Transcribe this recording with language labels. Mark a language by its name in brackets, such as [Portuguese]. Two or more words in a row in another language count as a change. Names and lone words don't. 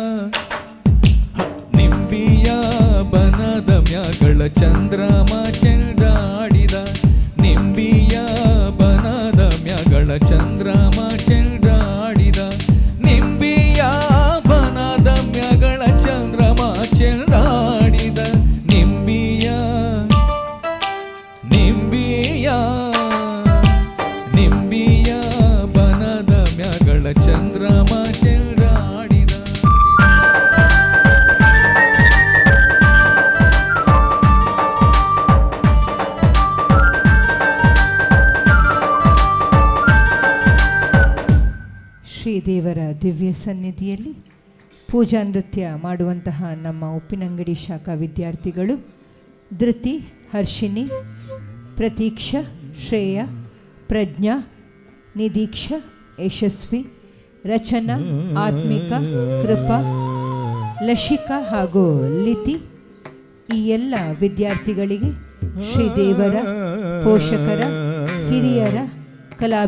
[Kannada] ನಿಂಬಿಯ ಬನದ ಮ್ಯಾಗಳ ಚಂದ್ರಮ ಚೆಂಡಾಡಿದ ನಿಂಬಿಯ ಬನದ ಮ್ಯಾಗಳ ಚಂದ್ರಮ ಚೆಂಡಾಡಿದ ನಿಂಬಿಯ ಬನದ ಮ್ಯಾಗಳ ಚಂದ್ರಮ ಚೆಂಡಾಡಿದ ನಿಂಬಿಯ ನಿಂಬಿಯ ನಿಂಬಿಯ ಬನದ ಮ್ಯಾಗಳ ಚಂದ್ರಮ ಚೆಂಡಾಡಿದ ಶ್ರೀದೇವರ ದಿವ್ಯ ಸನ್ನಿಧಿಯಲ್ಲಿ ಪೂಜಾ ನೃತ್ಯ ಮಾಡುವಂತಹ ನಮ್ಮ ಉಪ್ಪಿನಂಗಡಿ ಶಾಖಾ ವಿದ್ಯಾರ್ಥಿಗಳು ಧೃತಿ, ಹರ್ಷಿನಿ, ಪ್ರತೀಕ್ಷಾ, ಶ್ರೇಯ, ಪ್ರಜ್ಞಾ, ನಿದೀಕ್ಷಾ, ಯಶಸ್ವಿ, ರಚನಾ, ಆತ್ಮಿಕಾ, ಕೃಪಾ, ಲಶಿಕಾ ಹಾಗೂ ಲಿತಿ ಈ ಎಲ್ಲ ವಿದ್ಯಾರ್ಥಿಗಳಿಗೆ ಶ್ರೀದೇವರ, ಪೋಷಕರ, ಹಿರಿಯರ,